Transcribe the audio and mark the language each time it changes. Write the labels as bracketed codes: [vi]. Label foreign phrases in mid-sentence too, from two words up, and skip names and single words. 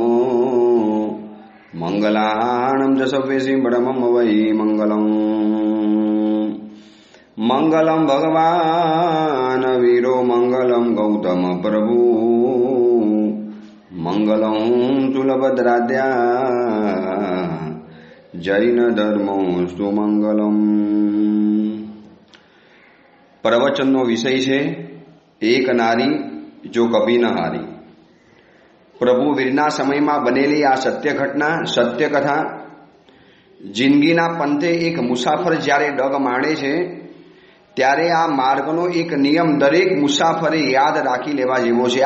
[pra] मंगलाणं च सव्येसि बडमं वै मंगलम् मंगलम भगवान वीरो मंगलम गौतम प्रभु मंगलम तुलभद्राद्या जैन धर्मोस्तु मंगलम। [gu] प्रवचनનો વિષય છે [hi] एक नारी जो कभी न हारी। [gu] પ્રભુ વીરના સમયમાં બનેલી આ સત્ય ઘટના, સત્ય કથા, જિંદગીના પંથે એક મુસાફર જ્યારે ડગ માણે છે ત્યારે આ માર્ગનો એક નિયમ દરેક મુસાફરે યાદ રાખી લેવા જેવો છે।